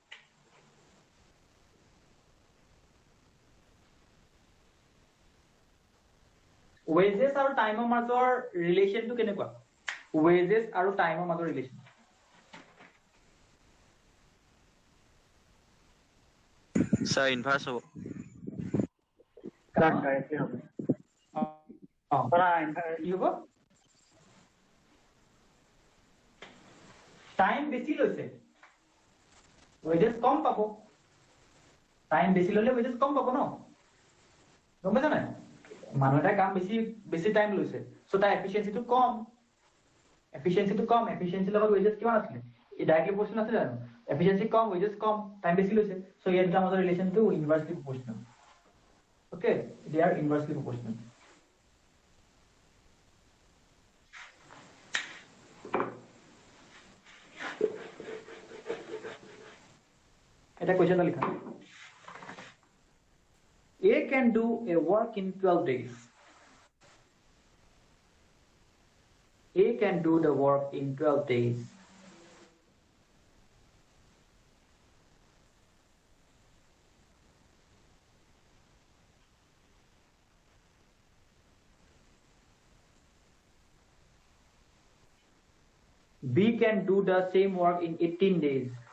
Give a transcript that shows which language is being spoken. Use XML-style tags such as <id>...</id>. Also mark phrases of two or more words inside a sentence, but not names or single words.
<as>wages আৰু টাইমৰ মাজৰ ৰিলেশনটো কেনেকুৱা wages আৰু টাইমৰ মাজৰ ৰিলেশন স্যার ইনভার্স হ'ব</as> <en>correct directly</en> <as>হবে কি হ'ব টাইম বেছি লৈছে wages কম পাব টাইম বেছি ললে wages কম পাব ন গম পাইছা নাই মানুহ এটা কাম বেছি টাইম লৈছে সো তাৰ এফিচিয়েন্সিটো কম এফিচিয়েন্সি লগত wages কিমান আছে ই</as> <en>directly proportional</en> <as>আছে জানো এফিচিয়েন্সি কম wages কম টাইম বেছি লৈছে সো ইয়াৰ দুটাৰ মাজৰ ৰিলেশনটো</as> <en>inversely proportional okay they are inversely proportional</en> <as>এটা কোয়েশ্চন লিখা</as> <en>A can do a work in 12 days. A can do the work in 12 days. B can do the same work in 18 days.</en>